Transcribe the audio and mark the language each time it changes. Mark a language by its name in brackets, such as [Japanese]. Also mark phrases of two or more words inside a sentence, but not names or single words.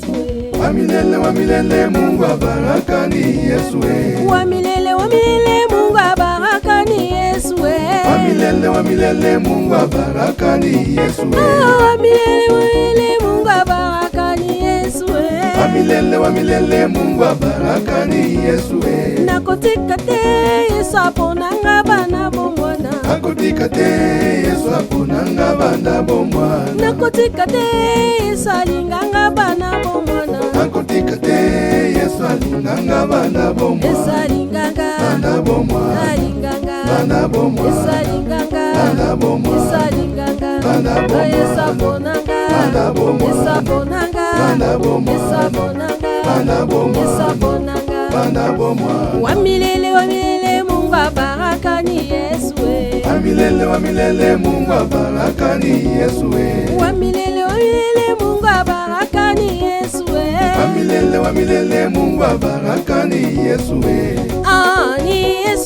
[Swahili] Wa milele Mungu wa baraka ni Yesu. Wa milele Mungu wa baraka ni Yesu. Wa milele Mungu wa baraka ni Yesu. Wa milele Mungu wa baraka ni Yesu. Wa milele Mungu wa baraka ni Yesu. [Lingala] Nakotika te Yesu aponanga bana bomwana. Nakotika te Yesu aponanga bana bomwana. Nakotika te Yesu alinganga bana bomwana. Nakotika te Yesu alinganga bana bomwana. Yesu alinganga bana bomwana. Alinganga bana bomwana. Yesu alinganga bana bomwana. Yesu alinganga bana bomwana. Yesu aponanga bana bomwana. Yesu aponanga bana bomwana. Yesu aponanga bana bomwana. Yesu aponanga bana bomwana. [Swahili] Wa milele Mungu wa baraka ni Yesu. Wa milele Mungu wa baraka ni Yesu. Wa milele Mungu wa baraka ni Yesu. Wa milele Mungu wa baraka ni Yesu. Ah ni Yesu.